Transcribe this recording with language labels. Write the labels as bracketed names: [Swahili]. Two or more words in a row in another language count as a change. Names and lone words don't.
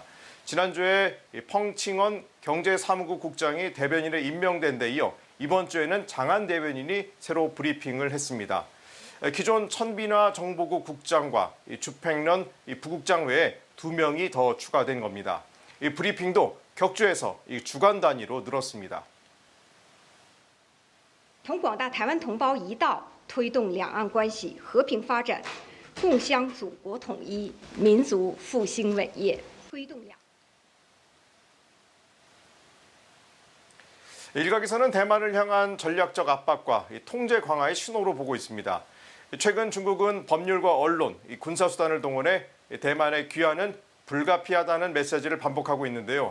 [Korean] 지난주에 펑칭원 경제사무국 국장이 대변인에 임명된 데 이어 이번 주에는 장한 대변인이 새로 브리핑을 했습니다. 기존 천빈화 정보국 국장과 주팽런 부국장 외에 2명이 더 추가된 겁니다. 이 브리핑도 격주해서 주간 단위로 늘었습니다. [Chinese] 同广大台湾同胞一道，推动两岸关系和平发展，共襄祖国统一、民族复兴伟业，推动两。 [Korean] 일각에서는 대만을 향한 전략적 압박과 통제 강화의 신호로 보고 있습니다. 최근 중국은 법률과 언론, 군사수단을 동원해 대만의 귀환은 불가피하다는 메시지를 반복하고 있는데요.